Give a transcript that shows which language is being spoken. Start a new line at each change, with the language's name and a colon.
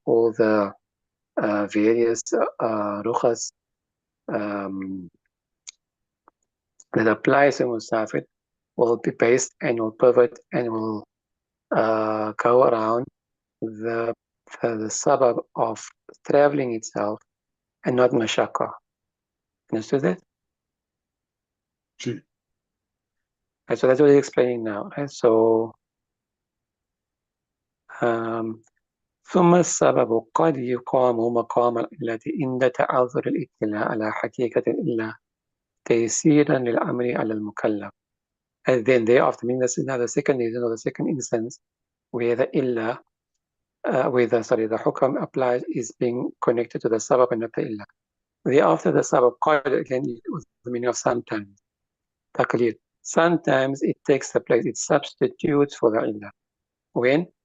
English: All the various rukhas that applies to musafir will be based and will pivot and will go around the sabab of traveling itself and not mashaqqa. Understood that? Sure. Right, so that's what he's explaining now. Right? So
Arabic: ثم السبب قد يقام مقام العلة عند تعذر الاطلاع على حقيقة العلة تيسيرا للأمر على المكلف.
English: And then thereafter, meaning this is now the second reason or the second instance where the illa, the hukam applies is being connected to the sabab and not the illa. Thereafter, the sabab, qad again, was the meaning of sometimes. Taqlid. Sometimes it takes the place, it substitutes for the illa. When?